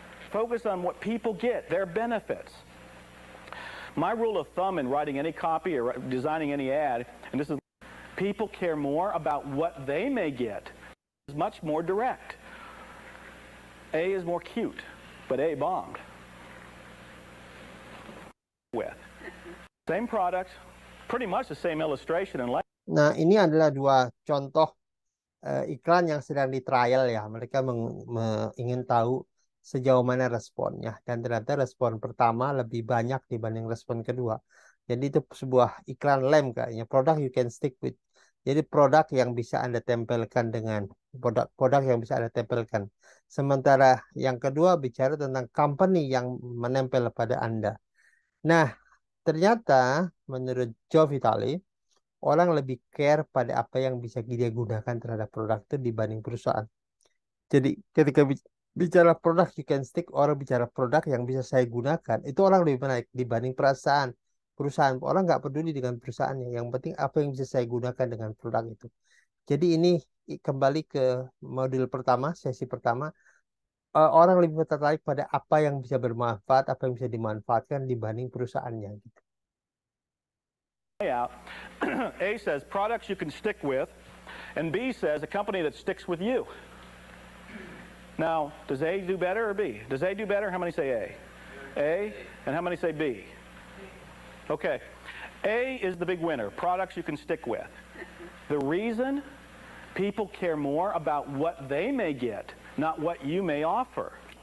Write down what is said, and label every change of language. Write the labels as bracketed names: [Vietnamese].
[English] Focus on what people get, their benefits. My rule of thumb in writing any copy or designing any ad, and this is, people care more about what they may get. Is much more direct. A is more cute, but A bombed. With same product, pretty much the same illustration and [Indonesian] Nah, ini adalah dua contoh iklan yang sedang di trial ya. Mereka ingin tahu sejauh mana responnya. Dan ternyata respon pertama lebih banyak dibanding respon kedua. Jadi itu sebuah iklan lem kayaknya. [English] Product you can stick with. [Indonesian] Jadi produk yang bisa Anda tempelkan dengan produk yang bisa Anda tempelkan. Sementara yang kedua bicara tentang company yang menempel pada Anda. Nah, ternyata menurut Joe Vitale, orang lebih care pada apa yang bisa dia gunakan terhadap produk itu dibanding perusahaan. Jadi ketika bicara produk [English] you can stick, [Indonesian] orang bicara produk yang bisa saya gunakan, itu orang lebih menarik dibanding perusahaan. Orang nggak peduli dengan perusahaannya. Yang penting apa yang bisa saya gunakan dengan produk itu. Jadi ini kembali ke modul pertama, sesi pertama. Orang lebih tertarik pada apa yang bisa bermanfaat, apa yang bisa dimanfaatkan dibanding perusahaannya. Gitu. [English] Out. A says products you can stick with, and B says a company that sticks with you. Now, does A do better or B? Does A do better? How many say A? A, and how many say B? Okay. A is the big winner, products you can stick with. The reason people care more about what they may get, not what you may offer.